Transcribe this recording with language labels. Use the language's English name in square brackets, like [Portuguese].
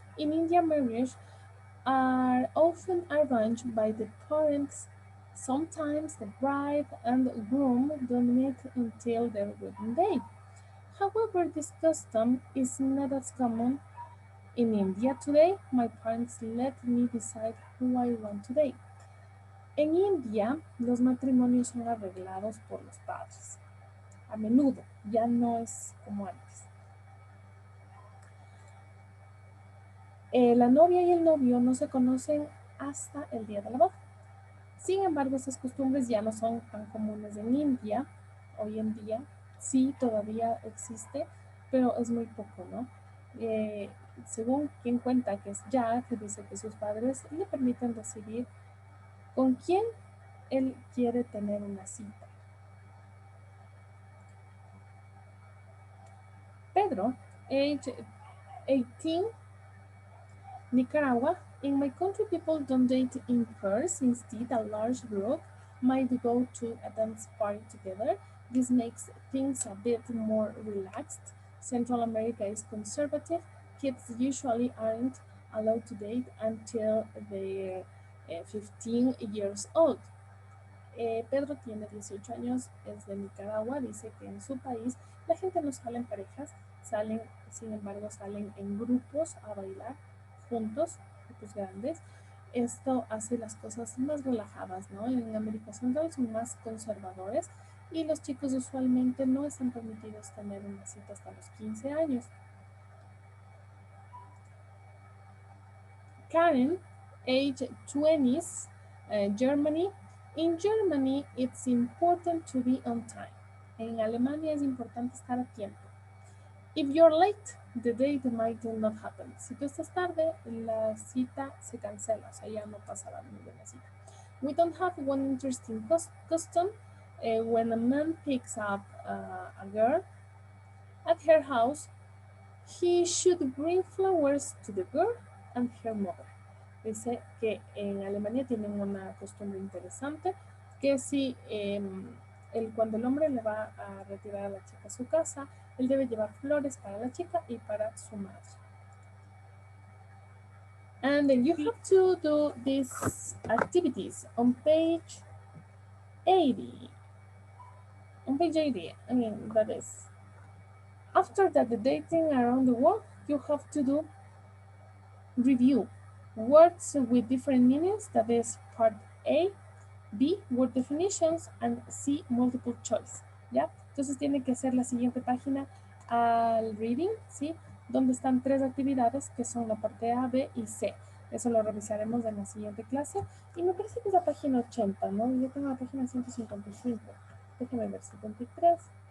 [English] In India, marriages are often arranged by the parents. Sometimes the bride and groom don't meet until their wedding day. However, this custom is not as common in India today. My parents let me decide who I want to date. [Spanish] En India, los matrimonios son arreglados por los padres. A menudo, ya no es como antes. La novia y el novio no se conocen hasta el día de la boda. Sin embargo, estas costumbres ya no son tan comunes en India. Hoy en día sí todavía existe, pero es muy poco, ¿no? Según quien cuenta que es Jack, dice que sus padres le permiten decidir con quién él quiere tener una cita. [English] Pedro, age 18, Nicaragua. In my country, people don't date in pairs. Instead, a large group might go to a dance party together. This makes things a bit more relaxed. Central America is conservative. Kids usually aren't allowed to date until they're 15 years old. [Spanish] Pedro tiene 18 años, es de Nicaragua, dice que en su país la gente no sale en parejas, salen, sin embargo, salen en grupos a bailar juntos, grupos grandes. Esto hace las cosas más relajadas, ¿no? En América Central son más conservadores y los chicos usualmente no están permitidos tener una cita hasta los 15 años. [English] Karen, age 20s, Germany. In Germany, it's important to be on time. [Spanish] En Alemania es importante estar a tiempo. [English] If you're late, the date might not happen. [Spanish] Si tú estás tarde, la cita se cancela, o sea, ya no pasará ninguna cita. [English] We don't have one interesting custom. When a man picks up a girl at her house, he should bring flowers to the girl and her mother. [Spanish] Dice que en Alemania tienen una costumbre interesante, que si cuando el hombre le va a retirar a la chica a su casa, él debe llevar flores para la chica y para su madre. [English] And then you have to do these activities on page 80. On page 80, I mean, that is. After that, the dating around the world, you have to do review. Words with different meanings, that is part A, B, word definitions, and C, multiple choice, ¿ya? [Spanish] Entonces tiene que hacer la siguiente página al reading, ¿sí? Donde están 3 actividades que son la parte A, B y C. Eso lo revisaremos en la siguiente clase. Y me parece que es la página 80, ¿no? Yo tengo la página 155. Déjenme ver, 73.